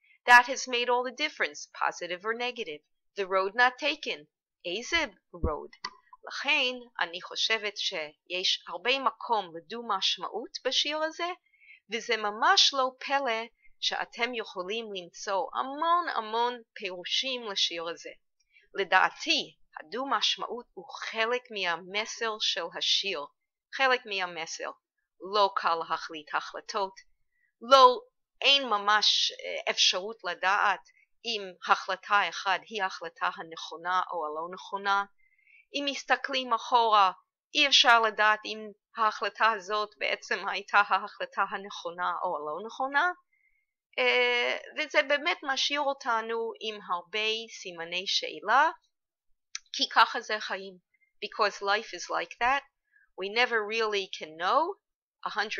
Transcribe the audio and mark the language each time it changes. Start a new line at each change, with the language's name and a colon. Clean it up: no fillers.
English: That has made all the difference, positive or negative. The road not taken. איזה road?
Hebrew: לכן אני חושבת שיש הרבה מקום לדו-משמעות בשיר הזה, וזה ממש לא פלא שאתם יכולים למצוא המון פירושים לשיר הזה. לדעתי, הדו-משמעות הוא חלק מהמסר של השיר, חלק מהמסר. לא קל להחליט החלטות, אין ממש אפשרות לדעת אם החלטה אחת היא ההחלטה הנכונה או הלא נכונה. אם מסתכלים אחורה, אי אפשר לדעת אם ההחלטה הזאת בעצם הייתה ההחלטה הנכונה או הלא נכונה, וזה באמת משאיר אותנו עם הרבה סימני שאלה, כי ככה זה חיים.
English: Because life is like that, we never really can know 100%.